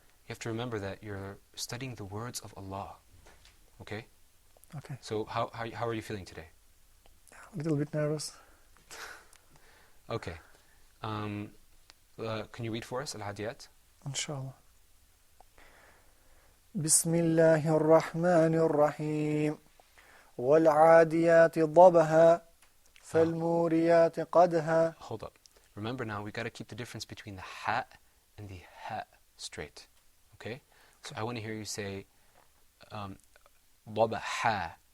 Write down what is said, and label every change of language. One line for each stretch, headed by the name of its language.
English: You have to remember that you're studying the words of Allah. Okay? Okay. So how are you feeling today? A little bit nervous. Okay. Can you read for us Al Adeyat? Inshallah.
Arabic: بسم الله الرحمن الرحيم والعاديات ضبحا فالموريات قدحا.
English: Hold up. Remember now, we got to keep the difference between the ha and the ha straight. Okay? So I want to hear you say ضبحا.